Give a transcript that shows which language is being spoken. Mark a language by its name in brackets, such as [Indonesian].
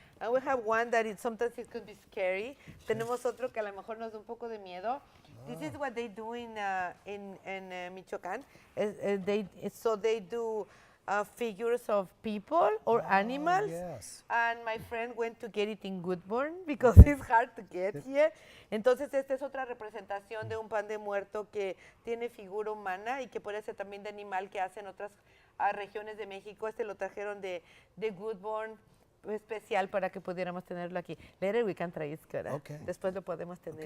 [English] And we have one that sometimes it could be scary. [Spanish] Tenemos otro que a lo mejor nos da un poco de miedo. [English] This is what they do in Michoacán. They do figures of people or animals. Yes. And my friend went to get it in Woodburn because it's hard to get here. [Spanish] Entonces esta es otra representación de un pan de muerto que tiene figura humana y que puede ser también de animal que hacen otras regiones de México. Este lo trajeron de Woodburn, especial para que pudiéramos tenerlo aquí. [English] Later we can try it, good, ¿eh? Okay. [Spanish] Después lo podemos tener.